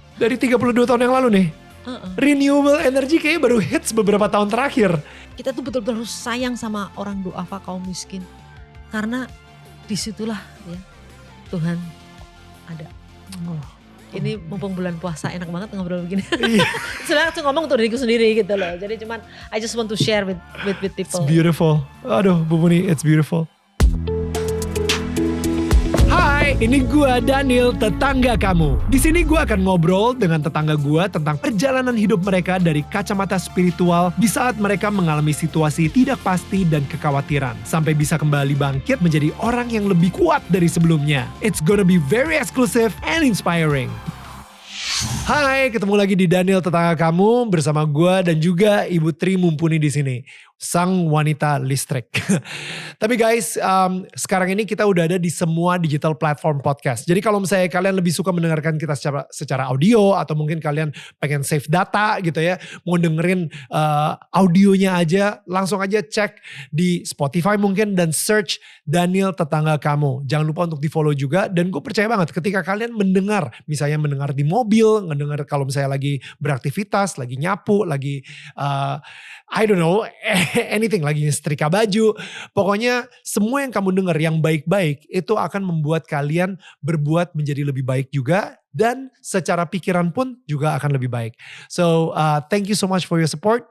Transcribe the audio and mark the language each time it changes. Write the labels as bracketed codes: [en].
[id] Dari 32 tahun yang lalu nih, renewable energy kayaknya baru hits beberapa tahun terakhir. Kita tuh betul-betul sayang sama orang duafa kaum miskin. Karena disitulah ya Tuhan ada. Ini mumpung bulan puasa enak banget ngobrol begini. Sebenarnya aku ngomong untuk diriku sendiri gitu loh. Jadi cuman [en] I just want to share with people. It's beautiful. [id] Aduh Bu Puni, [en] it's beautiful. [id] Hai, ini gua Daniel, tetangga kamu. Di sini gua akan ngobrol dengan tetangga gua tentang perjalanan hidup mereka dari kacamata spiritual di saat mereka mengalami situasi tidak pasti dan kekhawatiran, sampai bisa kembali bangkit menjadi orang yang lebih kuat dari sebelumnya. [en] It's gonna be very exclusive and inspiring. [id] Hai, ketemu lagi di Daniel Tetangga Kamu bersama gua dan juga Ibu Tri Mumpuni di sini, sang wanita listrik. Tapi guys, sekarang ini kita udah ada di semua digital platform podcast. Jadi kalau misalnya kalian lebih suka mendengarkan kita secara audio atau mungkin kalian pengen save data gitu ya, mau dengerin audionya aja, langsung aja cek di Spotify mungkin dan search Daniel Tetangga Kamu. Jangan lupa untuk di follow juga, dan gue percaya banget ketika kalian mendengar, misalnya mendengar di mobil, mendengar kalau misalnya lagi beraktivitas, lagi nyapu, lagi [en] I don't know, anything, [id] lagi setrika baju. Pokoknya semua yang kamu dengar yang baik-baik itu akan membuat kalian berbuat menjadi lebih baik juga. Dan secara pikiran pun juga akan lebih baik. [en] So thank you so much for your support.